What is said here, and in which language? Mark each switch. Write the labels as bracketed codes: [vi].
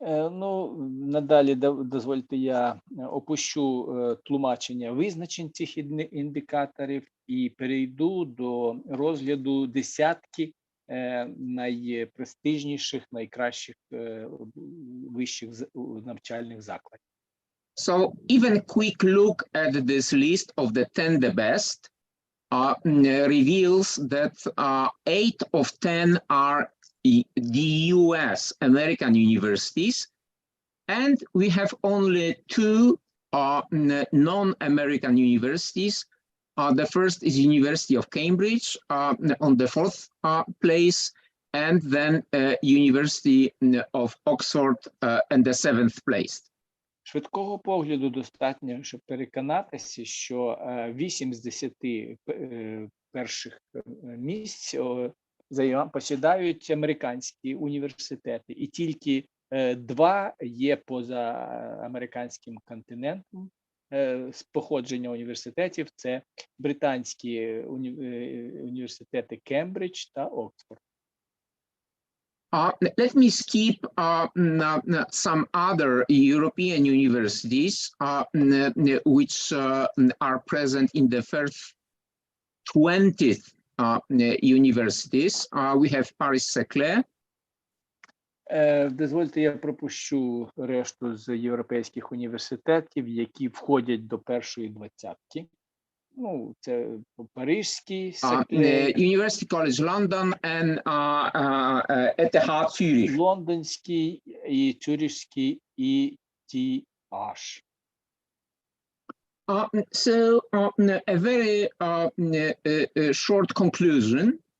[uk] Ну, надалі дозвольте я опущу тлумачення визначень цих індикаторів і перейду до розгляду десятки найпрестижніших, найкращих вищих навчальних закладів. [en] So even quick look at this list of the 10 the best reveals that 8 of 10 are the US American universities, and we have only 2 non-American universities. The first is University of Cambridge on the 4th place, and then University of Oxford in the 7th place. [uk] Швидкого погляду достатньо, щоб переконатися, що 8 з 10 перших місць посідають американські університети, і тільки 2 є поза американським континентом з походження університетів. Це британські університети Кембридж та Оксфорд. [en] Let me skip some other European universities which are present in the first 20th universities. We have Paris-Saclay. [uk] Дозвольте, я пропущу решту з європейських університетів, які входять до першої двадцятки. Ну, це Парижський, Саклей, [en] University College London and ETH Zurich. [uk] Лондонський, і Цюрихський, і ETH. [en] So a very short conclusion.